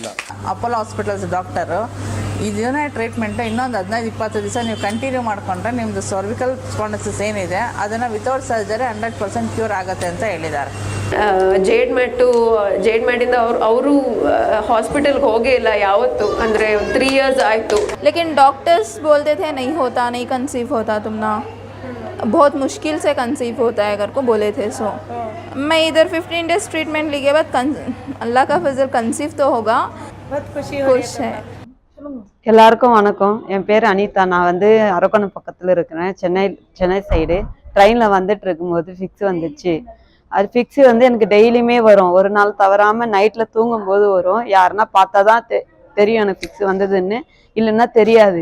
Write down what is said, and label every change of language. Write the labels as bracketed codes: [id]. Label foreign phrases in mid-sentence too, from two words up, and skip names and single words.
[kn] ಅಪೋಲೋ ಹಾಸ್ಪಿಟಲ್ಸ್ ಡಾಕ್ಟರು ಇದನ್ನೇ ಟ್ರೀಟ್ಮೆಂಟ್ ಇನ್ನೊಂದು 15-20 ದಿವಸ ನೀವು ಕಂಟಿನ್ಯೂ ಮಾಡಿಕೊಂಡ್ರೆ ನಿಮ್ಮದು [en] cervical spondylosis [kn] ಏನಿದೆ ಅದನ್ನು [en] without surgery [kn] 100% ಕ್ಯೂರ್ ಆಗುತ್ತೆ ಅಂತ ಹೇಳಿದ್ದಾರೆ. ಜೇಡ್ ಮ್ಯಾಟಿಂದ ಅವರು ಹಾಸ್ಪಿಟಲ್ಗೆ ಹೋಗೇ ಇಲ್ಲ ಯಾವತ್ತು, ಅಂದರೆ 3 years ಆಯಿತು. [hi] लेकिन डॉक्टर्स बोलते थे नहीं होता, नहीं कंसीव होता, तुम ना बहुत मुश्किल से कंसीव होता है अगर को बोले थे. सो मैं इधर 15 days ट्रीटमेंट लिए बाद अल्लाह का फजल कंसीव तो होगा. खुश है. [ta] எல்லாருக்கும் வணக்கம். என் பேர் அனிதா. நான் வந்து அரக்கோணம் பக்கத்தில் இருக்கிறேன். சென்னை சைடு ட்ரெயினில் வந்துட்டு இருக்கும்போது ஃபிக்ஸ் வந்துச்சு. அது ஃபிக்ஸ் வந்து எனக்கு டெய்லியுமே வரும், ஒரு நாள் தவறாமல் நைட்டில் தூங்கும்போது வரும். யாருன்னா பார்த்தா தான் தெரியும் எனக்கு ஃபிக்ஸ் வந்ததுன்னு, இல்லைன்னா தெரியாது.